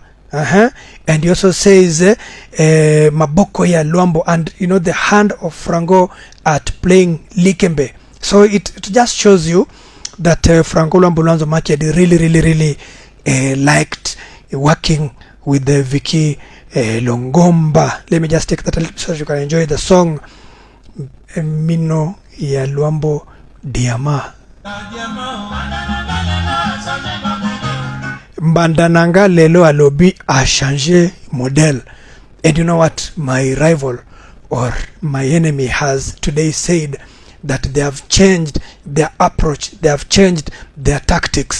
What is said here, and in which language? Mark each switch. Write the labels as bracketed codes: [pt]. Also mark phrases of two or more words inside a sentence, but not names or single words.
[en] And he also says Maboko ya Luambo, and you know, the hand of Franco at playing Likembe. So it just shows you that Franco Luambo Makiadi really liked working with the Vicky Longomba. Let me just take that a little so you can enjoy the song Mino ya Luambo Diama. [ln] Mbandananga lelo alobi [fr] a changé [ln] model. [en] And you know what my rival or my enemy has today said? That they have changed their approach, they have changed their tactics.